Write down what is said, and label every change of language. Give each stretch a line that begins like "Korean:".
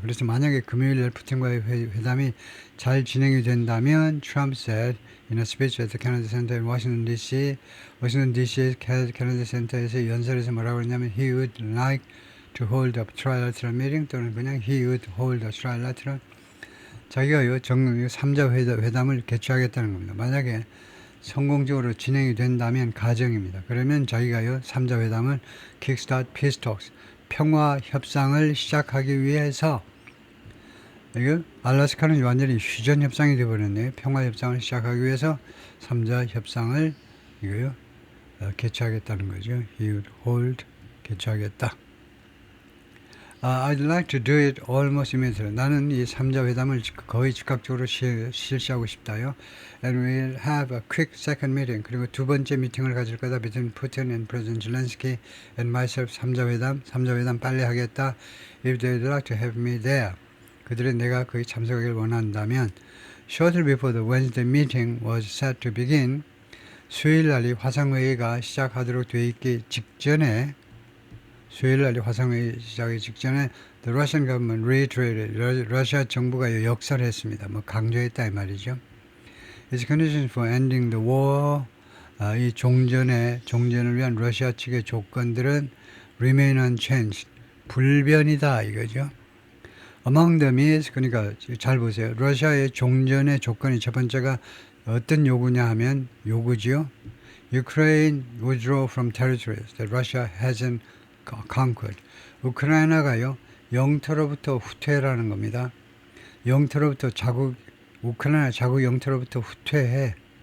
Korean: 그래서 만약에 금요일날 푸틴과의 회담이 잘 진행이 된다면,
English: Trump said in a speech at the Kennedy Center in Washington D.C.
Korean: Kennedy Center에서 연설에서 뭐라고 했냐면
English: he would like to hold a trilateral meeting
Korean: 또는 그냥
English: he would hold a trilateral
Korean: 자기가요 3자 회담을 개최하겠다는 겁니다. 만약에 성공적으로 진행이 된다면 가정입니다. 그러면 자기가요 3자 회담을
English: kickstart peace talks
Korean: 평화 협상을 시작하기 위해서 이거 알래스카는 완전히 휴전 협상이 되어버렸네요. 평화 협상을 시작하기 위해서 3자 협상을 이거요 개최하겠다는 거죠.
English: He would hold
Korean: 개최하겠다.
English: I'd like to do it almost immediately.
Korean: 나는 이 3자 회담을 거의 즉각적으로 실시하고 싶다요.
English: And we'll have a quick second meeting.
Korean: 그리고 두 번째 미팅을 가질 거다.
English: Between Putin and President Zelensky and myself.
Korean: 3자 회담 빨리 하겠다.
English: If they'd like to have me there.
Korean: 그들은 내가 거기 참석하길 원한다면
English: Shortly before the Wednesday meeting was set to begin.
Korean: 수요일 날이 화상회의가 시작하도록 되어 있기 직전에 수요일날 화상회의 시작하기 직전에
English: the Russian government reiterated
Korean: 러시아 정부가 역설했습니다. 강조했다 이 말이죠.
English: Its conditions for ending the war 이 종전을 위한 러시아 측의 조건들은 remain unchanged 불변이다 이거죠. Among them is
Korean: 그러니까 잘 보세요. 러시아의 종전의 조건이 첫 번째가 어떤 요구냐 하면 요구지요.
English: Ukraine withdraw from territories that Russia hasn't conquered.
Korean: 우크라이나가요 영토로부터 후퇴라는 겁니다. 영토로부터 우크라이나 자국 영토로부터 후퇴해.